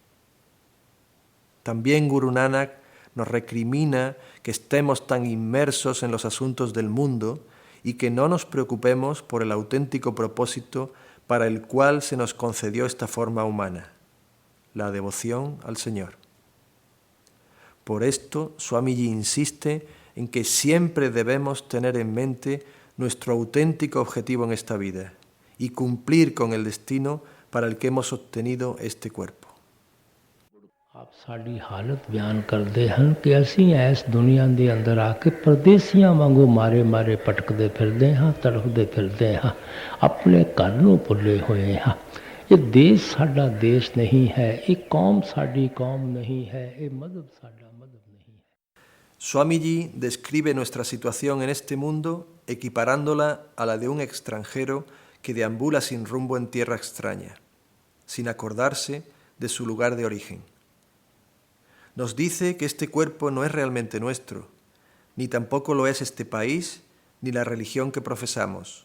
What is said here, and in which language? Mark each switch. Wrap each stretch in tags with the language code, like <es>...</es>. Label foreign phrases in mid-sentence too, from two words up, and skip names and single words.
<es>También Guru Nanak nos recrimina que estemos tan inmersos en los asuntos del mundo y que no nos preocupemos por el auténtico propósito para el cual se nos concedió esta forma humana, la devoción al Señor. Por esto, Swamiji insiste en que siempre debemos tener en mente nuestro auténtico objetivo en esta vida y cumplir con el destino para el que hemos obtenido este cuerpo.</es> <pa>ਆਪ ਸਾਡੀ ਹਾਲਤ ਬਯਾਨ ਕਰਤੇ ਹੈਂ ਕਿ ਅਸੀ ਇਸ ਦੁਨੀਆ ਕੇ ਅੰਦਰ ਆਕੇ ਪਰਦੇਸੀਆਂ ਵਾਂਗੂ ਮਾਰੇ ਮਾਰੇ ਭਟਕਤੇ ਫਿਰਤੇ ਹਾਂ, ਤੜਫਤੇ ਫਿਰਤੇ ਹਾਂ, ਅਪਨੇ ਘਰ ਨੂੰ ਭੁਲੇ ਹੁਏ ਹਾਂ। ਯੇ ਦੇਸ਼ ਸਾਡਾ ਦੇਸ਼ ਨਹੀਂ ਹੈ, ਯੇ ਕੌਮ ਸਾਡੀ ਕੌਮ ਨਹੀਂ ਹੈ, ਯੇ ਮਜ਼ਹਬ ਸਾਡਾ ਮਜ਼ਹਬ ਨਹੀਂ ਹੈ।</pa> <es>Swamiji describe nuestra situación en este mundo equiparándola a la de un extranjero que deambula sin rumbo en tierra extraña, sin acordarse de su lugar de origen. Nos dice que este cuerpo no es realmente nuestro, ni tampoco lo es este país, ni la religión que profesamos.</es>